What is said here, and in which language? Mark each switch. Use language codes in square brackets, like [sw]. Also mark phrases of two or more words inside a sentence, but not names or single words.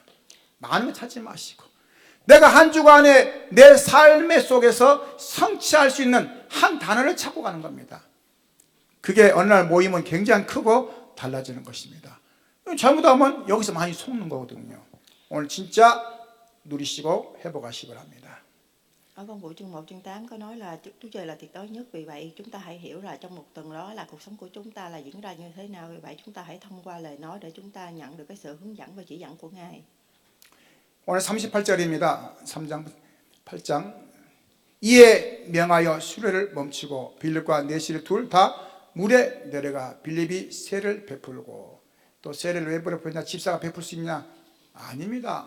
[ko] 많은 거 찾지 마시고 내가 한 주간에 내 삶의 속에서 성취할 수 있는 한 단어를 찾고 가는 겁니다. 그게 어느 날 모이면 굉장히 크고 달라지는 것입니다. 잘못하면 여기서 많이 속는 거거든요. 오늘 진짜 누리시고 회복하시기 바랍니다. [vi] Ở công vụ chương 1 chương 8 có nói là Chúa Trời là tuyệt đối nhất, vì vậy chúng ta hãy hiểu là trong một tuần đó là cuộc sống của chúng ta là diễn ra như thế nào, vì vậy chúng ta hãy thông qua lời nói để chúng ta nhận được cái sự hướng dẫn và chỉ dẫn của Ngài. [ko] 오늘 38절입니다. 3장 8장 이에 명하여 수레를 멈추고 빌립과 내실을 둘 다 물에 내려가 빌립이 세를 베풀고 또 세를 왜 베풀냐? 집사가 베풀 수 있냐? 아닙니다.